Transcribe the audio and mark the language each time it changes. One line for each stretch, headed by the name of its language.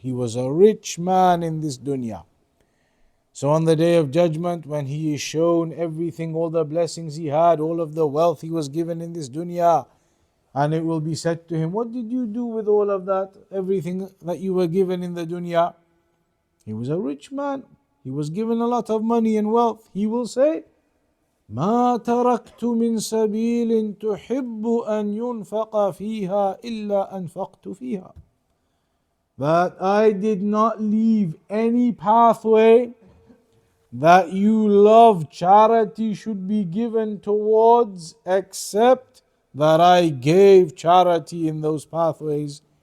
English: He was a rich man in this dunya. So on the day of judgment, when he is shown everything, all the blessings he had, all of the wealth he was given in this dunya, and it will be said to him, what did you do with all of that? Everything that you were given in the dunya. He was a rich man. He was given a lot of money and wealth. He will say,
Arabic: ما تركت من سبيل تحب أن ينفق فيها إلا أنفقت فيها.
English: That I did not leave any pathway that you love charity should be given towards, except that I gave charity in those pathways.